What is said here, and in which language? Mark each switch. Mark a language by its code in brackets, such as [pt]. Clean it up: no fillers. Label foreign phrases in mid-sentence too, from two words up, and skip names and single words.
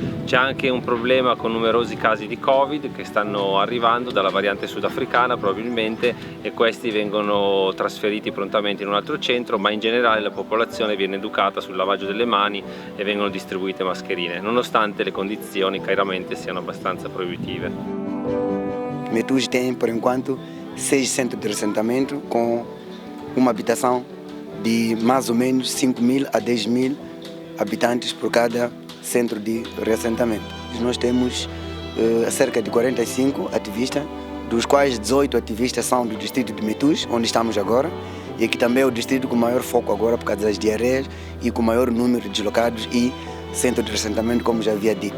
[it] C'è anche un problema con numerosi casi di Covid che stanno arrivando dalla variante sudafricana probabilmente, e questi vengono trasferiti prontamente in un altro centro, ma in generale la popolazione viene educata sul lavaggio delle mani e vengono distribuite mascherine, nonostante le condizioni chiaramente siano abbastanza proibitive. [pt] Metus tem, por enquanto, 6 centros de ressentamento com uma habitação de mais ou menos 5.000 a 10.000 habitantes por cada centro de reassentamento. Nós temos cerca de 45 ativistas, dos quais 18 ativistas são do distrito de Metus, onde estamos agora, e aqui também é o distrito com maior foco agora por causa das diarreias e com maior número de deslocados e centro de ressentamento, como já havia dito.